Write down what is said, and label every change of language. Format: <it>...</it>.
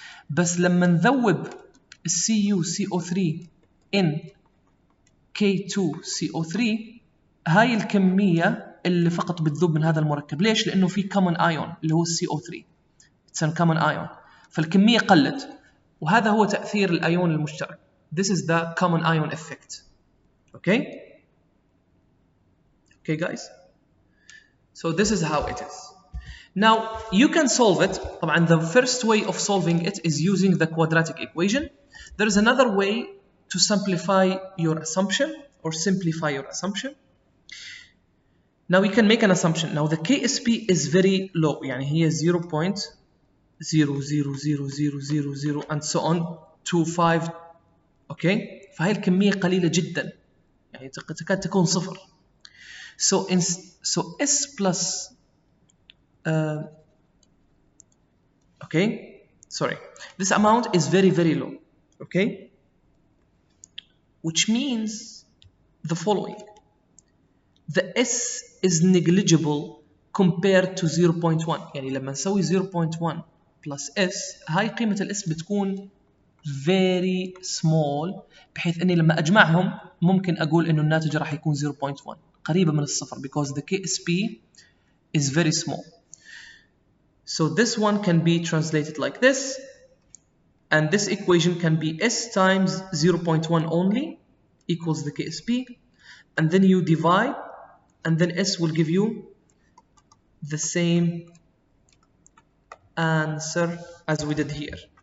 <ar>بس لما نذوب الCu CO3 in K2CO3 هاي الكمية اللي فقط بتذوب من هذا المركب. ليش؟ لأنه في common ion اللي هو CO3.</ar> <en>It's a common ion.</en> <ar>فالكمية قلت. وهذا هو تأثير الأيون المشترك.</ar> <en>This is the common ion effect. Okay? Okay guys? So this is how it is. Now you can solve it.</en> <ar>طبعا</ar> <en>the first way of solving it is using the quadratic equation. There is another way to simplify your assumption or simplify your assumption. Now we can make an assumption. Now the KSP is very low.</en> <ar>يعني هي</ar> <en>0.00000 and so on to 5.</en> <ar>Okay? فهي الكمية قليلة جدا. يعني تكاد تكون صفر.</ar> <en>So S plus okay, sorry, this amount is very low. Okay, which means the following: the S is negligible compared to 0.1.</en> <ar>يعني لما نسوي 0.1 plus S هاي قيمة الS بتكون</ar> <en>very small</en> <ar>بحيث اني لما اجمعهم ممكن اقول انه الناتج راح يكون 0.1 قريبة من الصفر</ar> <en>because the KSP is very small. So this one can be translated like this, and this equation can be S times 0.1 only equals the KSP, and then you divide, and then S will give you the same answer as we did here.</en>